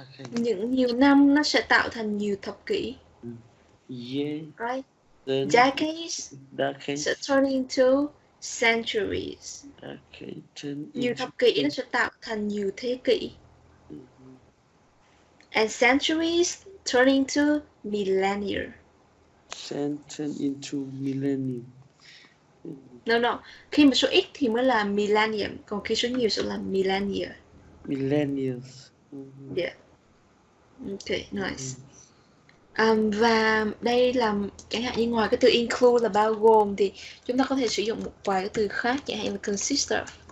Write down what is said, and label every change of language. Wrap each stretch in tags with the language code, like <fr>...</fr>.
<vi>Những nhiều năm nó sẽ tạo thành nhiều thập kỷ.</vi> <en>Yeah. Right? Then Decades sẽ turn into centuries.</en> <vi>Nhiều thập kỷ nó sẽ tạo thành nhiều thế kỷ.</vi> <en>And centuries turn into millennia. Turn into millennium. No.</en> <vi>Khi mà số ít thì mới là millennium, còn khi số nhiều sẽ là millennia.</vi> <en>Millennials. Yeah. Okay, nice.</en> <vi>Và đây là chẳng hạn như ngoài cái từ include là bao gồm thì chúng ta có thể sử dụng một vài cái từ khác, chẳng hạn là consist of.</vi>